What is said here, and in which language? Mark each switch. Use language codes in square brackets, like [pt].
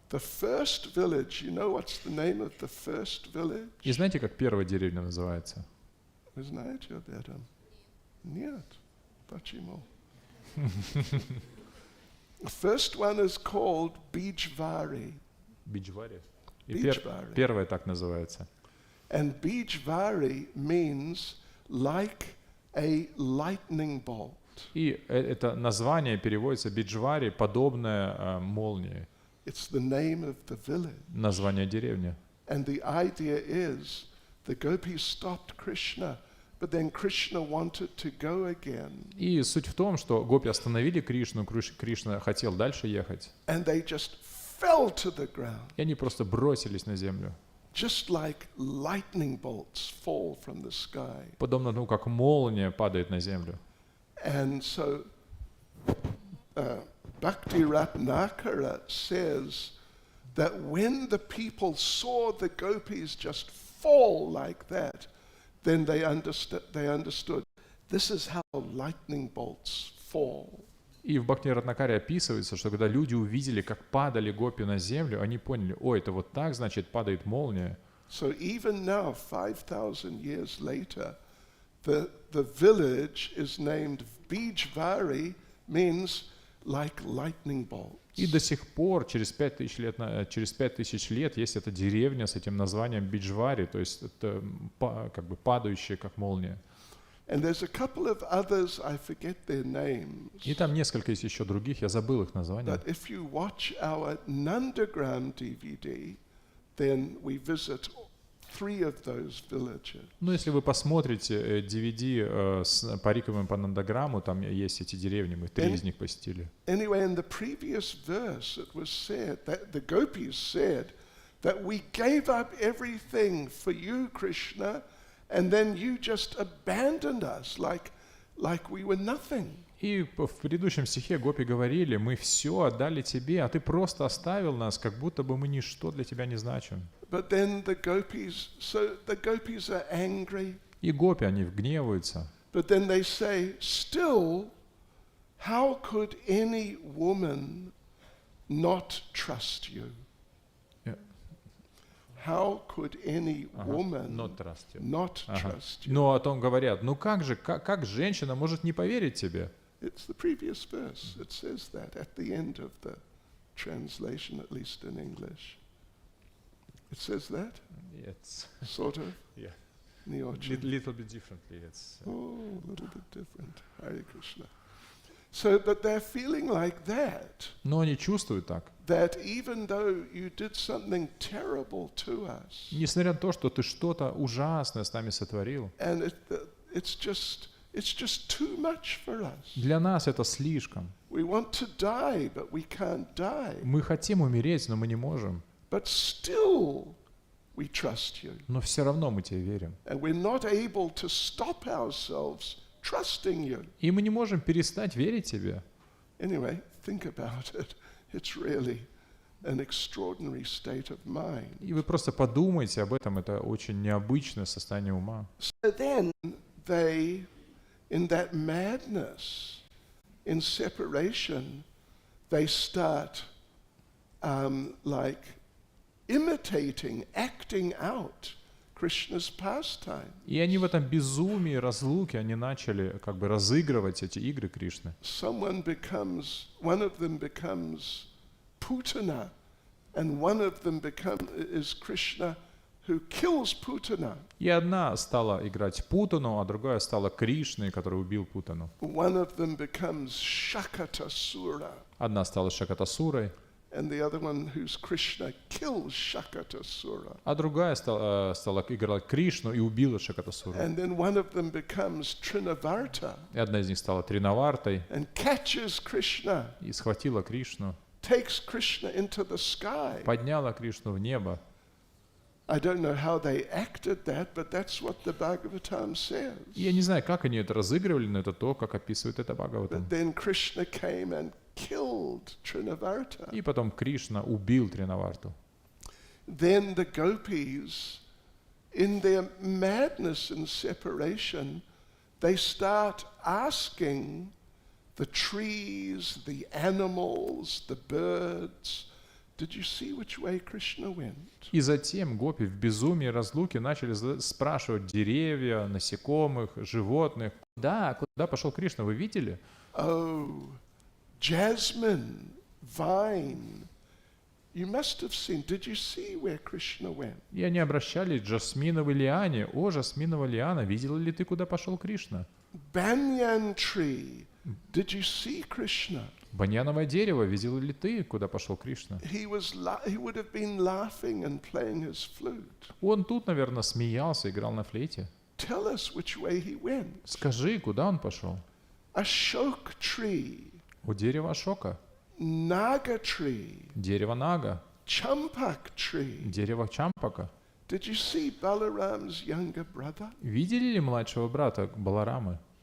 [en] The first village, you know what's the name of the first village? [ru] И знаете, как первая деревня называется? Вы знаете об этом? Нет. Почему? [en] The first one is called Bijvari. [ru] Биджвари. И Биджвари. первая так называется. [en] And Bijvari means like a lightning bolt. [ru] И это название переводится Биджвари, подобное молнии. [en] It's the name of the village. [ru] Название деревни. [en] And the idea is the gopis stopped Krishna, but then Krishna wanted to go again. [ru] И суть в том, что гопи остановили Кришну, Кришна хотел дальше ехать. [en] And they just fell to the ground, [ru] И они просто бросились на землю. [en] just like lightning bolts fall from the sky. [ru] Подобно тому, как молния падает на землю. [en] And so Bhakti Ratnakara says that when the people saw the gopis just fall like that, then they understood this is how lightning bolts fall. [ru] И в Бхакти Ратнакаре описывается, что когда люди увидели, как падали гопи на землю, они поняли, ой, это вот так, значит, падает молния. [en] So even now, 5,000 years later, the village is named Bijvari, means like lightning bolts. [ru] И до сих пор, через 5000 лет, есть эта деревня с этим названием Биджвари, то есть это как бы падающая, как молния. [en] And there's a couple of others, I forget their names. [ru] И там несколько есть еще других, я забыл их названия. [en] But if you watch our Nandagram DVD, then we visit 3 of those villages. [ru] Ну, если вы посмотрите DVD с париковым по Нандаграмму, там есть эти деревни, мы 3 из них посетили. [en] Anyway, in the previous verse, it was said that the gopis said that we gave up everything for you, Krishna, and then you just abandoned us like we were nothing. [ru] И в предыдущем стихе гопи говорили, мы все отдали тебе, а ты просто оставил нас, как будто бы мы ничто для тебя не значим. [en] But then the gopis are angry. [ru] И гопи, они гневаются. [en] But then they say, still, how could any woman not trust you? Yeah. How could any woman Not trust you. not trust you? [ru] Но о том говорят, ну как же, как женщина может не поверить тебе? [en] It's the previous verse. It says that at the end of the translation, at least in English. It says that, It's sort of. yeah. Little bit differently. Oh, a little bit different. Hare Krishna. So, but they're feeling like that. [ru] Но они чувствуют так. [en] That even though you did something terrible to us, [ru] Несмотря на то, что ты что-то ужасное с нами сотворил, [en] and it's just too much for us. [ru] для нас это слишком. [en] We want to die, but we can't die. [ru] Мы хотим умереть, но мы не можем. [en] But still, we trust you. [ru] Но все равно мы тебе верим. [en] And we're not able to stop ourselves trusting you. [ru] И мы не можем перестать верить тебе. [en] Anyway, think about it. It's really an extraordinary state of mind. [ru] И вы просто подумайте об этом, это очень необычное состояние ума. [en] So then they, in that madness, in separation, they start like imitating, acting out Krishna's pastime. [ru] И они в этом безумии, разлуке, они начали как бы разыгрывать эти игры Кришны. [en] One of them becomes Putana, and one of them is Krishna who kills Putana. [ru] И одна стала играть Путану, а другая стала Кришной, который убил Путану. [en] One of them becomes Shakatasura. [ru] Одна стала Шакатасурой, [en] And the other one, who's Krishna, kills Shakatasura. [ru] а другая стала играть Кришну и убила Шакатасуру. [en] And then one of them becomes Trinavarta [ru] И одна из них стала Тринавартой [en] and catches Krishna, [ru] и схватила Кришну, [en] takes Krishna into the sky. [ru] подняла Кришну в небо. [en] I don't know how they acted that, but that's what the Bhagavatam says. [ru] И я не знаю, как они это разыгрывали, но это то, как описывает это Бхагаватам. [en] But then Krishna came and killed Trinavarta. [ru] И потом Кришна убил Тринаварту. [en] Then the gopis, in their madness and separation, they start asking the trees, the animals, the birds, did you see which way Krishna went? [ru] И затем гопи в безумии разлуки начали спрашивать деревья, насекомых, животных. Да, куда пошел Кришна, вы видели? [en] Oh, jasmine, vine, you must have seen. Did you see where Krishna went? [ru] И они обращались к жасминовой лиане. О, жасминовая лиана, видела ли ты, куда пошел Кришна? [en] Banyan tree, did you see Krishna? [ru] Баньяновое дерево, видел ли ты, куда пошел Кришна? [en] He would have been laughing and playing his flute. [ru] Он тут, наверное, смеялся, играл на флейте. [en] Tell us which way he went. [ru] Скажи, куда он пошел? [en] Ashok tree, [ru] У дерева Ашока, [en] Naga tree, [ru] дерево Нага, [en] Champak tree. [ru] дерево Чампака. [en] Did you see Balaram's younger brother? [ru] Видели ли младшего брата Баларамы?